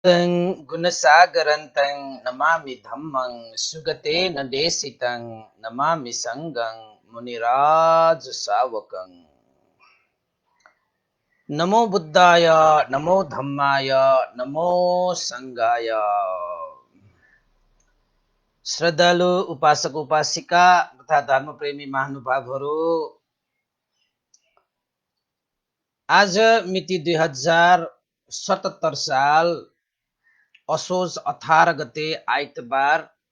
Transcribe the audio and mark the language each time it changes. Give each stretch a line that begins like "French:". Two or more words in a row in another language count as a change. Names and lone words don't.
Pali: तं गुणसागरन्तं नमामि धम्मं सुगतेन देशितं नमामि संगं मुनिराजसावकं। नमो बुद्धाय नमो धम्माय नमो संगाय।
Nepali: श्रद्धालु उपासक उपासिका तथा धर्मप्रेमी महानुभावहरू, आज मिति 2077 साल असोज 18 गते आइतबार।